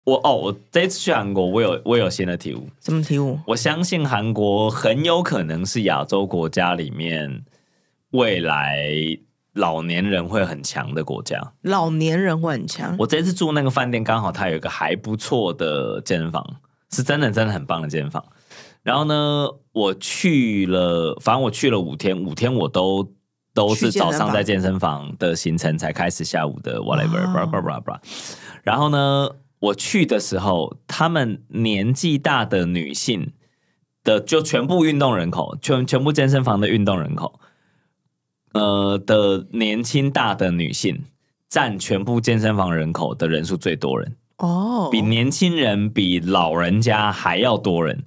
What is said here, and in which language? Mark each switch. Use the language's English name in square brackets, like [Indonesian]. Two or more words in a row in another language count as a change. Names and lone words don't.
[Chinese] 我這一次去韓國，我有新的體悟。什麼體悟？我相信韓國很有可能是亞洲國家裡面未來老年人會很強的國家。老年人会很強。我這次住那個飯店，剛好它有一個還不錯的健身房，是真的很棒的健身房。然後呢，我去了5天，5天我都是早上在健身房的行程才開始，下午的 [English] whatever blah blah blah [Chinese] blah。然後呢，我去的時候，他們年紀大的女性的就全部運動人口，全部健身房的運動人口，的年輕大的女性佔全部健身房人口的人數最多人哦，比年輕人比老人家還要多人。